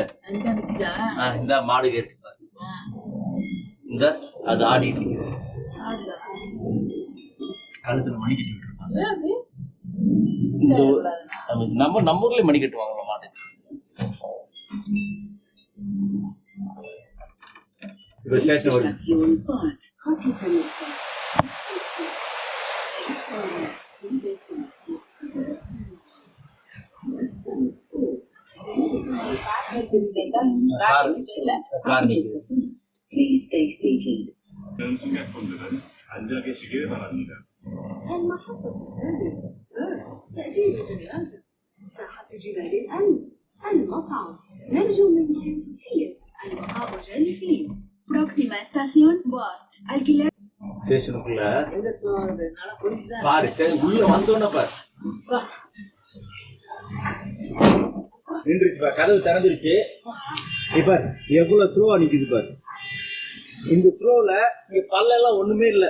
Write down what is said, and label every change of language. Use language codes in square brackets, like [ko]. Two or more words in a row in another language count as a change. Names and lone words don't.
[ta] இந்த மாடு இருக்கு பாரு. இந்த அது ஆடிட்டு இருக்குது. கழுத்துல மணி கட்டி விட்டுருப்பாங்க. இந்த நம்ம ஊர்லயே மணி கட்டுவாங்க மாடு. இப்ப ஸ்டேஷன் வருது. [en] Please stay seated. [ko] 승객분들은 안전하시길 바랍니다. [ar] المطعم نرجو منكم تفيز البقاء جالسين. [es] Próxima estación Bot. Alquiler. [ta] ஸ்டேஷனுக்குள்ள எங்க ஸ்லோ வருது? நாளா போயிட்டு பாரு, உள்ள வந்தோன்னு பாரு. நின்றுச்சு பாரு, கதவு திறந்துருச்சு. இப்ப எவ்வளவு ஸ்லோவா நிக்குது பாரு. இந்த ஸ்லோல இங்க பல்லெல்லாம் ஒண்ணுமே இல்ல.